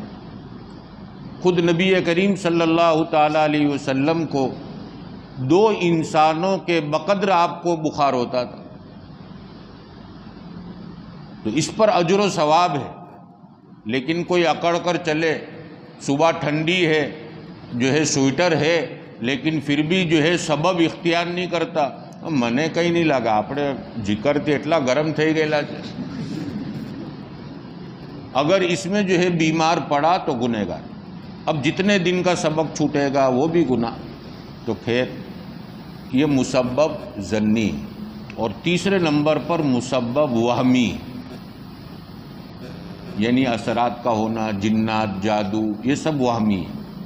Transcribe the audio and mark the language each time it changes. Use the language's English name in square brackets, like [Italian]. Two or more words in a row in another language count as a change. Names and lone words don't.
[Urdu] خود نبی کریم صلی اللہ تعالیٰ علیہ وسلم کو 2 انسانوں کے بقدر آپ کو بخار ہوتا تھا، تو اس پر اجر و ثواب ہے۔ لیکن کوئی اکڑ کر چلے، صبح ٹھنڈی ہے، جو ہے سویٹر ہے، لیکن پھر بھی جو ہے سبب اختیار نہیں کرتا، [Gujarati] મને કંઈ નહીં લાગે, આપણે જીકરથી એટલા ગરમ થઈ ગયેલા છે. [Urdu] اگر اس میں جو ہے بیمار پڑا تو گنہگار، اب جتنے دن کا سبق چھوٹے گا وہ بھی گناہ، تو خیر یہ مسبب ظنی۔ اور تیسرے نمبر پر مسبب وہمی، یعنی اثرات کا ہونا، جنات، جادو، یہ سب وہمی ہے۔